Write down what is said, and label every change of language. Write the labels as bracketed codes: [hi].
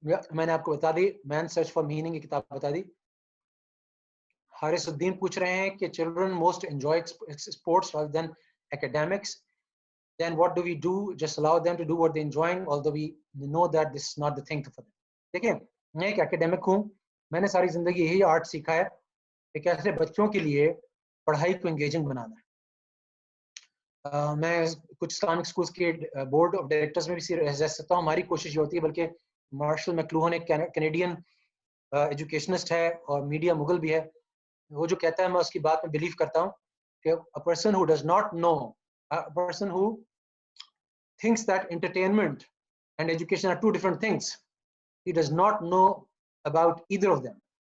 [ur] میں نے آپ کو بتا دی, مین سرچ فار میننگ کی کتاب بتا دی. حارث الدین پوچھ رہے ہیں کہ [en] Children most enjoy sports rather than academics, then what do we do? Just allow them to do what they're enjoying, although we know that this is not the thing for them. [ur] دیکھیں, میں ایک academic ہوں, میں نے ساری زندگی یہی art سیکھا ہے کہ کیسے بچوں کے لیے پڑھائی کو انگیجنگ بنانا ہے. میں کچھ اسلامک اسکولس کے بورڈ آف ڈائریکٹرز میں بھی رہ سکتا ہوں. ہماری کوشش یہ ہوتی ہے, بلکہ مارشل میکلوہن ایک کینیڈین ایجوکیشنسٹ ہے اور میڈیا مغل بھی ہے, وہ جو کہتا ہے میں اس کی بات میں بلیو کرتا ہوں کہ [en] a person who does not know, a person who thinks that entertainment and education are two different things, he does not know about either of them.